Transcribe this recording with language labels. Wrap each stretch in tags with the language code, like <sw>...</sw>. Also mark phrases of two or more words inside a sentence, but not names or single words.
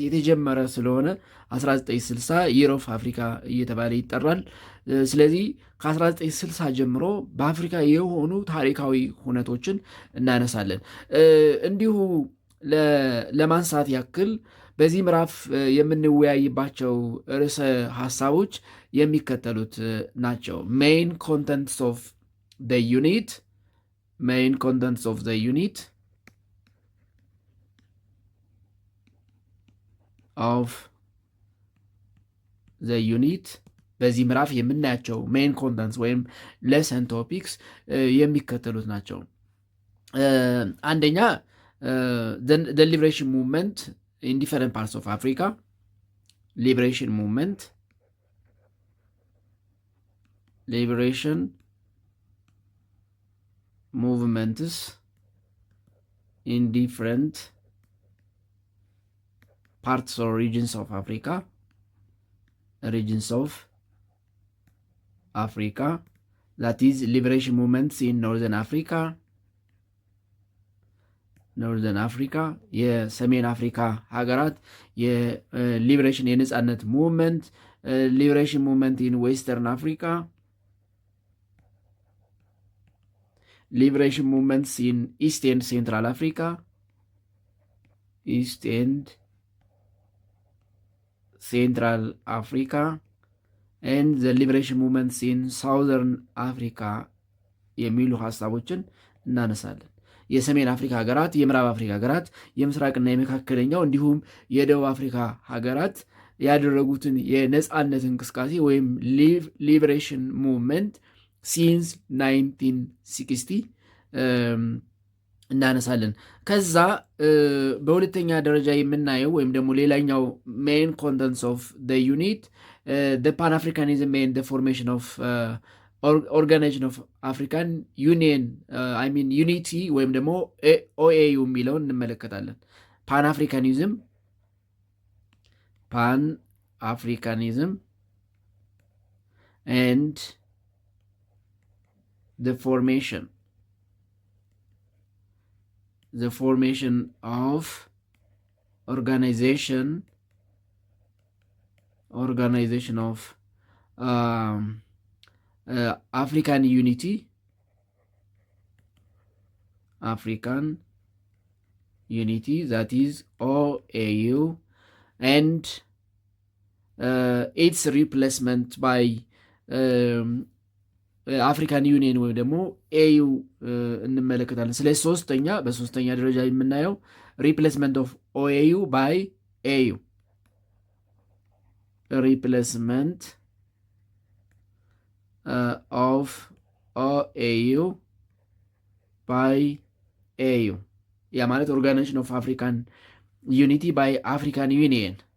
<am>የተጀመረ ስለሆነ 1960</am> <en>Year of Africa</en> <am>እየተባለ ይጠራል። ስለዚህ ከ1960 ጀምሮ በአፍሪካ የሆኑ ታሪካዊ ሁነቶችን እናነሳለን። እንዲሁ ለማንሳት ያክል በዚህ ምዕራፍ የምንወያይባቸው ርዕሰ ሀሳቦች የሚከተሉት ናቸው።</am> <en>main contents of the unit, main contents of the unit</en> <am>በዚህ ምዕራፍ የምናያቸው</am> <en>main contents ወይም lesson topics</en> <am>የሚከተሉት ናቸው። አንደኛ</am> <en>the liberation movement in different parts of Africa, liberation movements in different parts or regions of Africa, that is liberation movements in Northern Africa,</en> <am>የሰሜን አፍሪካ ሀገራት የሊበሬሽን የነጻነት ሙቭመንት፣</am> <en>liberation movement in Western Africa፣ liberation movements in East and Central Africa, and the liberation movements in Southern Africa</en> <am>የሚሉ ሀሳቦችን እናነሳለን። የሰሜን አፍሪካ ሀገራት፣ የምዕራብ አፍሪካ ሀገራት፣ የምስራቅና የመካከለኛው እንዲሁም የደቡብ አፍሪካ ሀገራት ያደረጉትን የነጻነት እንቅስቃሴ ወይም</am> <en>liberation movement since 1960</en> <am>እናነሳለን። ከዛ በሁለተኛ ደረጃ የምናየው ወይም ደግሞ ሌላኛው</am> <en>main contents of the unit the pan-africanism and the formation of organization of African Union unity</en> <am>ወይም ደግሞ OAU የሚለውን እንመለከታለን።</am> <en>pan-africanism and the formation of organization of African unity, that is OAU, and its replacement by አፍሪካን ዩኒየን</en> <am>ወይም ደግሞ ኤዩ እንመለከታለን። ስለዚህ በሶስተኛ ደረጃ የምናየው</am> <en>replacement of OAU by AU፣ replacement of OAU by AU፣</en> <am>ያ ማለት</am> <en>Organization of African Unity by African Union፣</en>